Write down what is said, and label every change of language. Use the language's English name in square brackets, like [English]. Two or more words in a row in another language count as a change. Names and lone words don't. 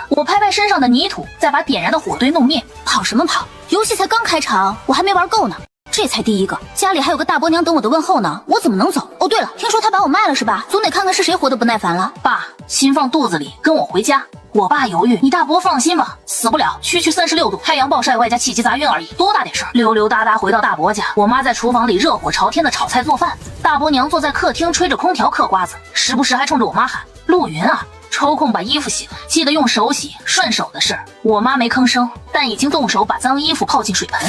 [Chinese] 我拍拍身上的泥土，再把點燃的火堆弄滅。跑什麼跑？遊戲才剛開場，我還沒玩夠呢。這才第一個，家裡還有個大伯娘等我的問候呢，我怎麼能走？哦，對了，聽說他把我賣了是吧？總得看看是誰活得不耐煩了。爸，心放肚子裡，跟我回家。我爸猶豫，你大伯放心吧，死不了，區 36度，太陽暴曬外加氣機雜暈而已，多大點事兒。溜溜達達回到大伯家，我媽在廚房裡熱火朝天的炒菜做飯，大伯娘坐在客廳吹着空調嗑瓜子，時不時還衝着我媽喊：“陸雲啊，抽空把衣服洗了，記得用手洗，順手的事。” 我媽沒吭聲，但已經動手把髒衣服泡進水盆。